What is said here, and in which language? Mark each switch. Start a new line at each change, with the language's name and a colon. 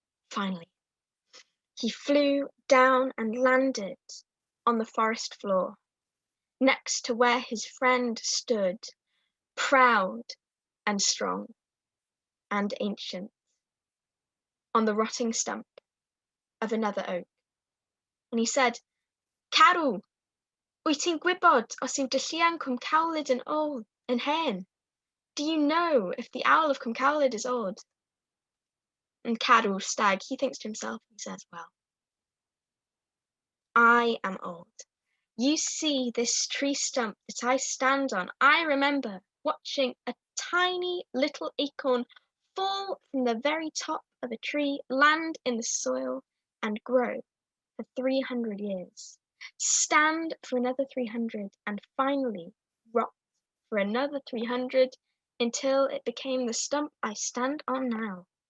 English: Finally, he flew down and landed on the forest floor, next to where his friend stood, proud and strong and ancient, on the rotting stump of another oak. And he said,
Welsh: Carol, wyt ti'n gwybod os yw dy Lluan Cwmcawlyd yn old yn hen?
English: Do you know if the owl of Cwmcawlyd is old? And Carol, stag, he thinks to himself, he says, well, I am old. You see this tree stump that I stand on. I remember watching a tiny little acorn fall from the very top of a tree, land in the soil, and grow for 300 years, stand for another 300, and finally rot for another 300 until it became the stump I stand on now.